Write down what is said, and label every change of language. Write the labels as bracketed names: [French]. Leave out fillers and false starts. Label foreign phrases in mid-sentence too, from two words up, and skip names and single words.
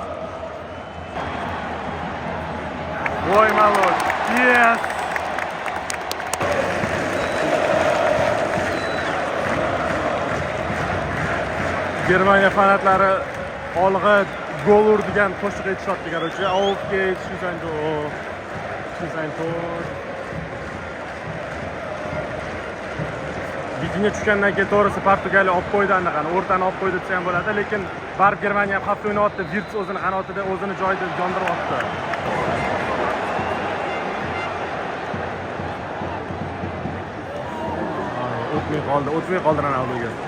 [Uzbek] Voy malol. Yes. Germaniya fanatlari olg'a gol urdigan qo'shiq aytishyapti, короче. [German] Auf geht's, schieß ein Tor. [Uzbek] Vidinga tushgandan keyin to'g'risi Portugaliya olib qo'ydi anaqani, o'rtani olib qo'ydi desa ham bo'ladi, lekin baribir Germaniya ham xavf o'ynayapti. Virts o'zini qanotida, o'zini joyida yondiryapti. O'tmay qoldi Ronaldoga.